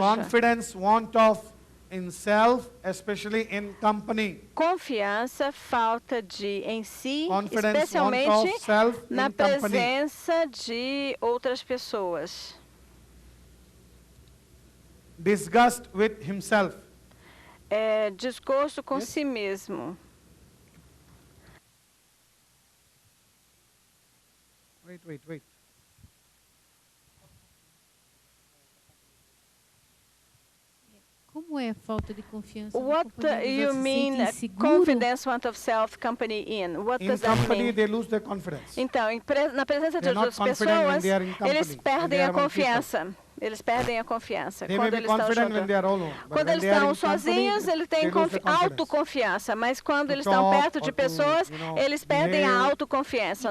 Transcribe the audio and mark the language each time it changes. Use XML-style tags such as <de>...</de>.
<en>Confidence, want of in self, especially in company.</en> <pt>Confiança, falta de em si,</pt> <en>Confidence,</en> <pt>especialmente</pt> <en>want of self</en> <pt>na</pt> <en>in</en> <pt>presença de outras pessoas.</pt> <en>Disgust with himself.</en> <pt>Desgosto com si mesmo.</pt> <en>Wait.</en> <pt>Como é falta de confiança?</pt> <en>What you mean confidence, want of self, company in? What does that mean? In company they lose their confidence.</en> <pt>Então, na presença de outras pessoas, eles perdem a confiança. Eles perdem a confiança quando eles estão juntos. Quando eles estão sozinhos, eles têm autoconfiança, mas quando eles estão perto de pessoas, eles perdem a autoconfiança.</pt>